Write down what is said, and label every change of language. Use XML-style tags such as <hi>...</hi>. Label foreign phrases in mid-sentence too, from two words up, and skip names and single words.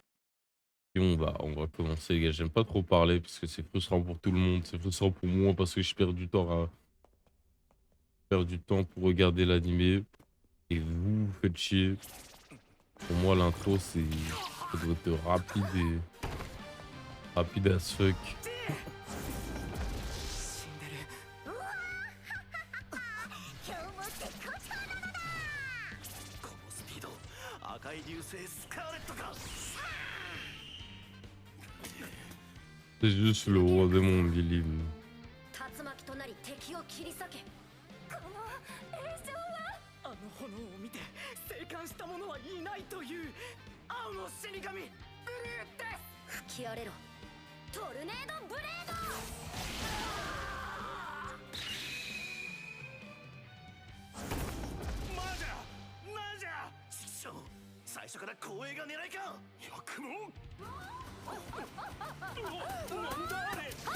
<fr>Et on va commencer les gars. J'aime pas trop parler parce que c'est frustrant pour tout le monde. C'est frustrant pour moi parce que je perds du temps à faire du temps pour regarder l'animé. Et vous, vous faites chier. Pour moi, l'intro, ça doit être rapide</fr> <en>as fuck.</en> <ja>赤い流星スカーレットか</ja> <fr>C'est juste le roi des mondes, Lily.</fr> <ja>竜巻となり敵を切り裂け。この映像はあの炎を見て生還した者はいないという青の死神ブルーです吹き荒れろトルネードブレード。マジャなんじゃ師匠最初から光栄が狙いかよくもなんだあれ</ja>